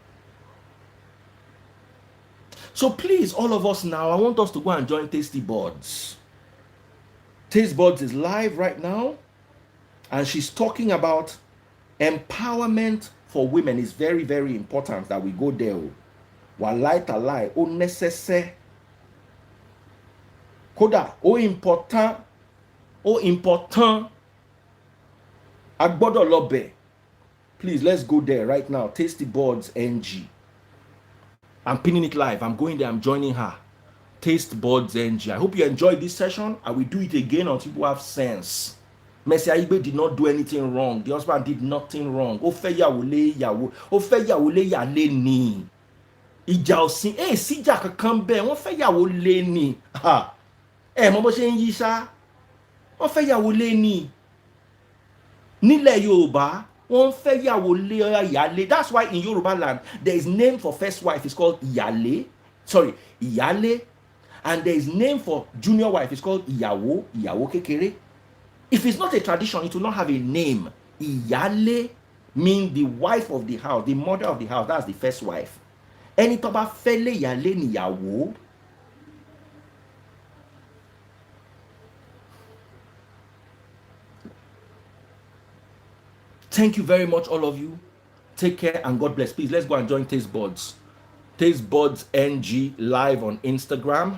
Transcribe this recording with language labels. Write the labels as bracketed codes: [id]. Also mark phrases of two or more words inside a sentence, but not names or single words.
[en] So please, all of us now, I want us to go and join Tasty Buds. Taste Buds is live right now, and she's talking about empowerment for women. Is very, very important that we go there. [ar] والله تالله, [yo] o necessaire. Koda, o important, agbodo lobe. [en] Please, let's go there right now. Tasty Buds NG. I'm pinning it live. I'm going there. I'm joining her. Taste Buds NG. I hope you enjoyed this session. I will do it again until people have sense. Messi Aigbe did not do anything wrong. The husband did nothing wrong. [yo] Ofeya wole yawo. Ofeya wole ya le ni. Ìjà òsìn. Síjà kankan bẹ́ẹ̀. Wọ́n fẹ́ yàwó lé ni. Mo bó ṣe ń yí ṣá. Wọ́n fẹ́ yàwó lé ni. Nílẹ̀ Yorùbá. [en] That's why in Yoruba land, there is name for first wife, it's called Iyale. Sorry, Iyale. And there is name for junior wife, it's called Iyawo, [yo] Iyawo Kekere. [en] If it's not a tradition, it will not have a name. Iyale means the wife of the house, the mother of the house. That's the first wife. [yo] ẹni tó bá fẹ́ léyàlé níyàwó. [en] Thank you very much, all of you. Take care and God bless. Please, let's go and join Taste Buds. Taste Buds NG live on Instagram.